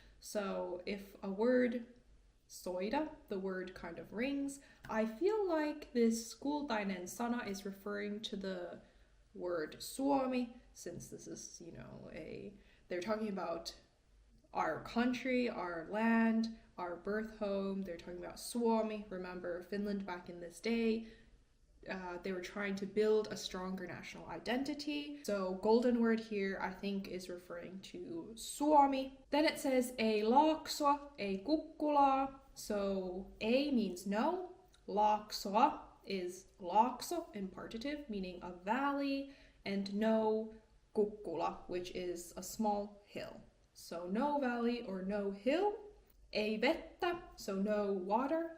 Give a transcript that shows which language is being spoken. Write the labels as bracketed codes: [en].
[en] So if a word soida, the word kind of rings, I feel like this kultainen sana is referring to the word Suomi, since this is, they're talking about our country, our land, our birth home. They're talking about Suomi. Remember, Finland back in this day, they were trying to build a stronger national identity. So golden word here, I think, is referring to Suomi. Then it says [fi] ei laaksoa, ei kukkulaa. [en] So ei means no. Laaksoa is laakso in partitive, meaning a valley, and no kukkula, which is a small hill. So no valley or no hill. Ei vettä, so no water.